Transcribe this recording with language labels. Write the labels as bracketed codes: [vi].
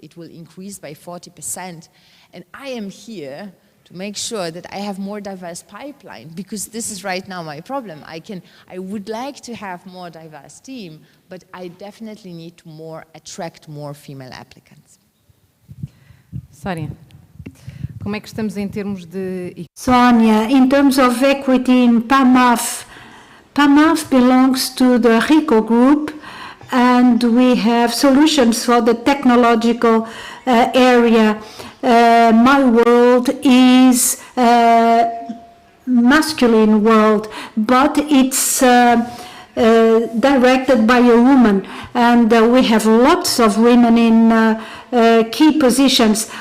[en] It will increase by 40%. And I am here to make sure that I have more diverse pipeline, because this is right now my problem. I would like to have more diverse team, but I definitely need to attract more female applicants. [pt] Sónia, como é que estamos em termos de... [en] Sonia, in terms of equity in PAMAF, PAMAF belongs to the RICO group, and we have solutions for the technological area. My world is masculine world, but it's directed by a woman, and we have lots of women in key positions.